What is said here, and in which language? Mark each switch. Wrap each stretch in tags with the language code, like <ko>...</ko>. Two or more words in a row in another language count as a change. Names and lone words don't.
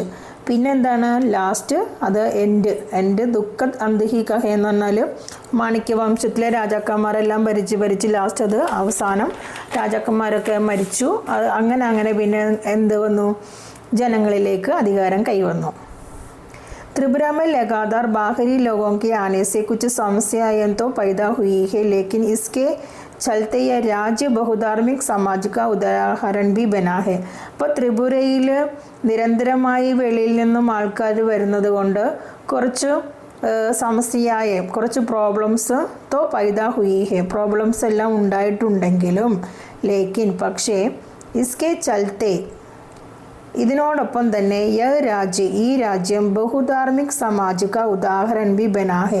<ml>പിന്നെന്താണ് ലാസ്റ്റ്, അത് എൻ്റെ ദുഃഖത് അന്തിഹി കഹ എന്ന് പറഞ്ഞാൽ മാണിക്യ വംശത്തിലെ രാജാക്കന്മാരെല്ലാം ഭരിച്ച് ലാസ്റ്റ് അത് അവസാനം രാജാക്കന്മാരൊക്കെ മരിച്ചു. അങ്ങനെ പിന്നെ എന്ത് വന്നു, ജനങ്ങളിലേക്ക് അധികാരം കൈവന്നു.</ml> <hi>त्रिपुरा में लगातार बाहरी लोगों के आने से कुछ समस्याएं तो पैदा हुई है, लेकिन इसके चलते यह राज्य बहुधार्मिक समाज का उदाहरण भी बना है.</hi> <ml>അപ്പോൾ ത്രിപുരയിൽ നിരന്തരമായി വെളിയിൽ നിന്നും ആൾക്കാർ വരുന്നത് കൊണ്ട് കുറച്ച് സമസ്യയായ കുറച്ച് പ്രോബ്ലംസ്</ml> <hi>तो पैदा हुई है,</hi> <ml>പ്രോബ്ലംസ് എല്ലാം ഉണ്ടായിട്ടുണ്ടെങ്കിലും ലേക്കിൻ പക്ഷേ</ml> <hi>इसके चलते</hi> <ml>ഇതിനോടൊപ്പം തന്നെ ഈ രാജ്യം</ml> <hi>बहुधार्मिक समाज का उदाहरण भी बना है.</hi>